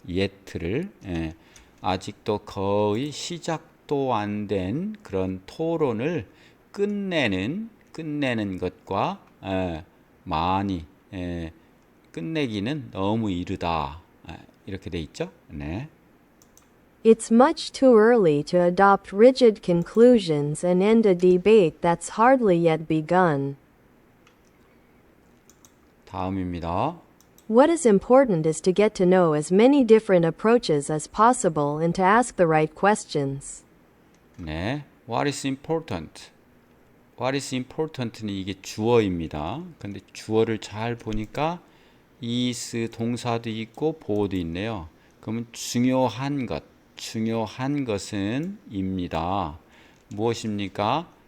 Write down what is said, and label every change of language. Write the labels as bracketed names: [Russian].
[Korean] yet를 아직도 거의 시작도 안 된 그런 토론을 끝내는 것과 많이 끝내기는 너무 이르다 이렇게 돼 있죠. 네. [English] It's much too early to adopt rigid conclusions and end a debate that's hardly yet begun. [Korean] 다음입니다. [English] What is important is to get to know as many different approaches as possible and to ask the right questions. 네. What is important? What is important 는 이게 주어입니다. 근데 주어를 잘 보니까 is 동사도 있고 보어도 있네요. [Korean] 그러면 중요한 것은 입니다. 무엇입니까?